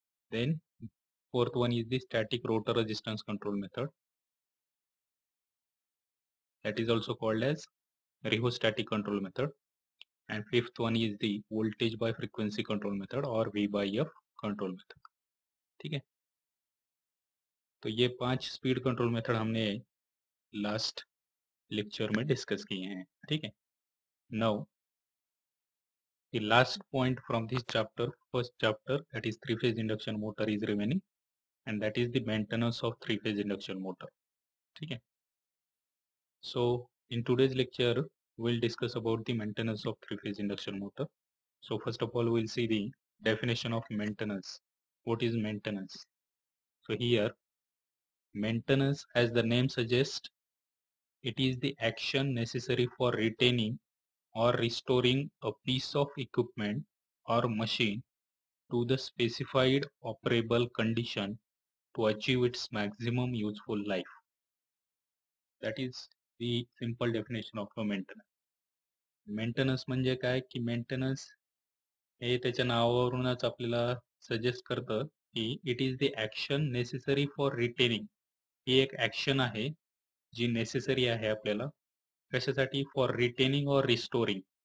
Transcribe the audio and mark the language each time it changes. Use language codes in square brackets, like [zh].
[en] Then fourth one is the static rotor resistance control method, that is also called as rheostatic control method. And fifth one is the voltage by frequency control method or V by F control method. [hi] ठीक है, तो ये 5 speed control method हमने last lecture में discuss किए हैं. ठीक है, [en] now the last point from this chapter, first chapter, that is three phase induction motor is remaining, and that is the maintenance of three phase induction motor. [hi] ठीक है, [en] so in today's lecture we'll discuss about the maintenance of three phase induction motor. So first of all we'll see the definition of maintenance. What is maintenance? So here maintenance, as the name suggests, it is the action necessary for retaining or restoring a piece of equipment or machine to the specified operable condition to achieve its maximum useful life. That is the simple definition of a maintenance. [mr] Maintenance म्हणजे काय की maintenance हे त्याच्या नावावरूनच आपल्याला suggest करतं की [en] It is the action necessary for retaining. [mr] ही एक ॲक्शन आहे जी नेसेसरी आहे आपल्याला कशासाठी, [en] For retaining or restoring.